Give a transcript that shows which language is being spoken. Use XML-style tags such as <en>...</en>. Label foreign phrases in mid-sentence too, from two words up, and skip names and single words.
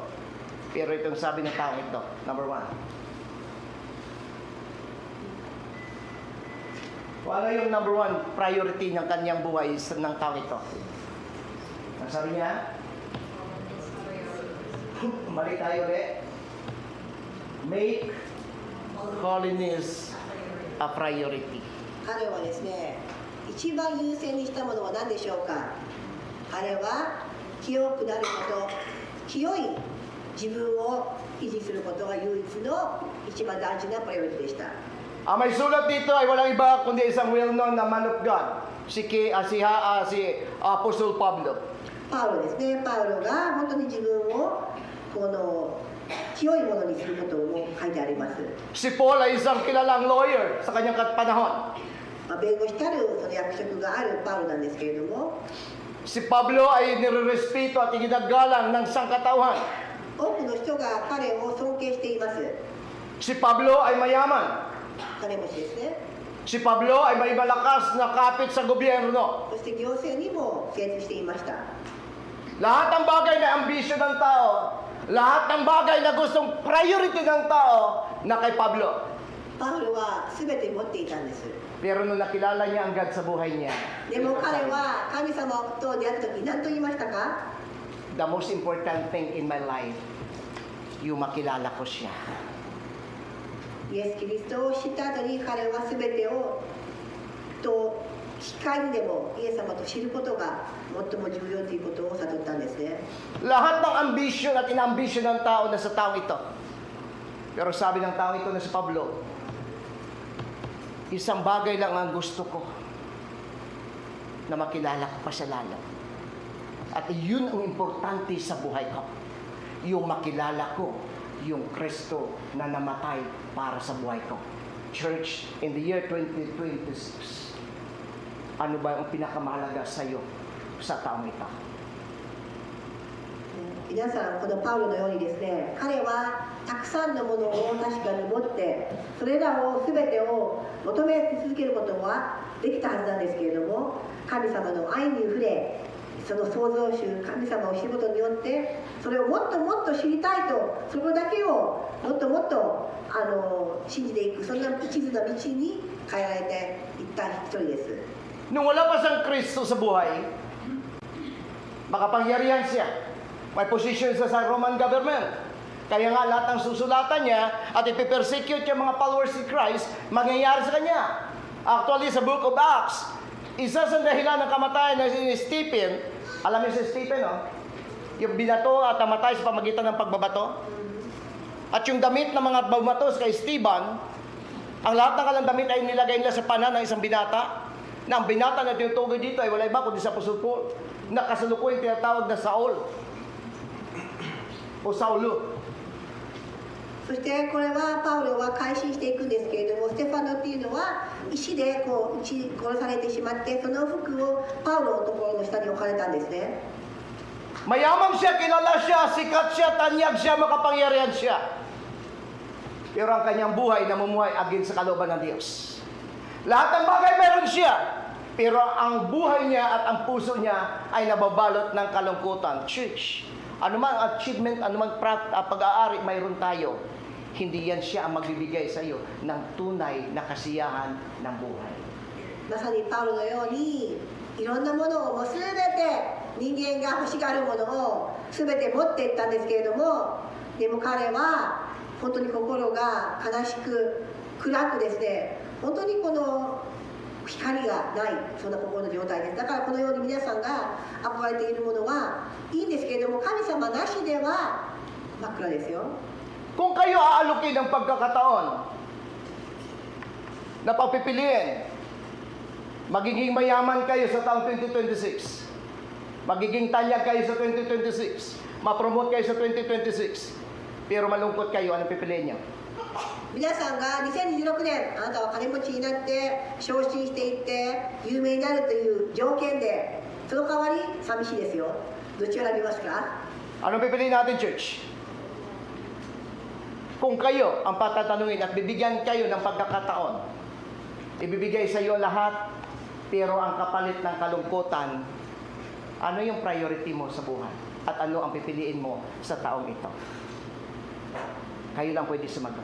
<tl>Pero itong sabi ng taong ito, number 1. Ano yung number 1 priority ng kanyang buhay ng taong ito? Ang sabi niya, mali tayo ulit.</tl> <en>Make holiness a priority.</en> <ja>彼はですね、一番優先にしたものは何でしょうか。彼は清くなること、清い自分を維持することが唯一の一番大事なプライオリティでした。</ja> <tl>Ang may sulat dito ay walang iba kundi isang well-known na</tl> <en>man of God,</en> <tl>si Apostle Pablo.</tl> <ja>パウロですね。パウロが本当に自分をこの清いものにすることを書いてあります。</ja> <tl>Si Paul ay isang kilalang lawyer sa kanyang panahon.</tl> <ja>弁護士たるその役職があるパウロなんですけれども、</ja> <tl>Si Pablo ay nirerespeto at iginagalang ng sangkatauhan.</tl> <ja>多くの人が彼を尊敬しています。</ja> <tl>Si Pablo ay mayaman.</tl> <ja>金持ちですね。</ja> <tl>Si Pablo ay may malakas na kapit sa gobyerno.</tl> <ja>そして行政にも精通していました。</ja> <tl>Lahat ng bagay na ambisyon ng tao, lahat ng bagay na gustong priority ng tao na kay Pablo.</tl> <ja>パウロは全て持っていたんです。</ja> <tl>Pero nung nakilala niya ang God sa buhay niya,</tl> <ja>でも彼は神様と出会った時何と言いましたか。</ja> <en>the most important thing in my life,</en> <tl>yung makilala ko siya.</tl> <ja>イエス・キリストを知った後に彼は全てをと機会にでもイエス様と知ることが最も重要ということを悟ったんですね。</ja> <tl>Lahat ng ambisyon at inambisyon ng tao na sa taong ito. Pero sabi ng taong ito na si Pablo, isang bagay lang ang gusto ko, na makilala ko pa siya lalo. At yun ang importante sa buhay ko. Yung makilala ko, yung Kristo na namatay para sa buhay ko. Church,</tl> <en>in the year 2026,</en> <tl>ano ba ang pinakamahalaga sa iyo sa taong ito?</tl> <ja>皆さんこのパウロのようにですね、彼はたくさんのものを確かに持ってそれらを全てを求め続けることはできたはずなんですけれども、神様の愛に触れ、その創造主神様を知ることによってそれをもっともっと知りたいと、そこだけをもっともっと信じていく、そんな一途な道に変えられていった一人です。</ja> <tl>Nung wala pa siyang Kristo sa buhay, makapangyarihan siya. May position siya sa</tl> <en>Roman government.</en> <tl>Kaya nga lahat ng susulatan niya at ipipersecute yung mga followers ni Christ, mangyayari sa kanya. Actually, sa Book of Acts, isa sa dahilan ng kamatayan ng si Stephen, alam niyo si Stephen, no? Yung binato at namatay sa pamagitan ng pagbabato. At yung damit ng mga bumatos kay Stephen, ang lahat ng kalang damit ay nilagay nila sa panan ng isang binata. Na ang binata na tinutukoy dito ay wala iba kundi sa Apostle Paul, na kasalukuyang tinatawag na Saul. o Saulo.</tl> <ja>そしてこれはパウロは改心していくんですけれども、ステファノっていうのは石でこう撃ち殺されてしまって、その服をパウロのところの下に置かれたんですね。</ja> <tl>Mayaman siya, kilala siya, sikat siya, tanyag siya, makapangyarihan siya. Pero ang kanyang buhay namumuhay against sa kalooban ng Diyos. Lahat ng bagay meron siya, pero ang buhay niya at ang puso niya ay nababalot ng kalungkutan. Church, anumang achievement, anumang pag-aari mayroon tayo, hindi yan siya ang magbibigay sa iyo ng tunay na kasiyahan ng buhay.</tl> <ja>まさにパウロのようにいろんなものをもう全て人間が欲しがるものを全て持っていったんですけれども、でも彼は本当に心が悲しく暗くですね、本当にこの光がない、そんな心の状態です。だからこのように皆さんが憧れているものはいいんですけれども、神様なしでは真っ暗ですよ。</ja> <tl>Kung kayo aalukin ng pagkakataon na pagpipiliin, magiging mayaman kayo sa taong 2026, magiging tanyag kayo sa 2026, ma-promote kayo sa 2026, pero malungkot kayo, anong pipiliin niyo?</tl> <ja>皆さんが2026年あなたは金持ちになって昇進していって有名になるという条件で、その代わり寂しいですよ。どっちを選びますか？</ja> <tl>Anong pipiliin natin, church? Kung kayo ang patatanungin at bibigyan kayo ng pagkakataon, ibibigay sa iyo lahat, pero ang kapalit ng kalungkutan, ano yung priority mo sa buhay? At ano ang pipiliin mo sa taong ito? Kayo lang pwede sumagot.</tl>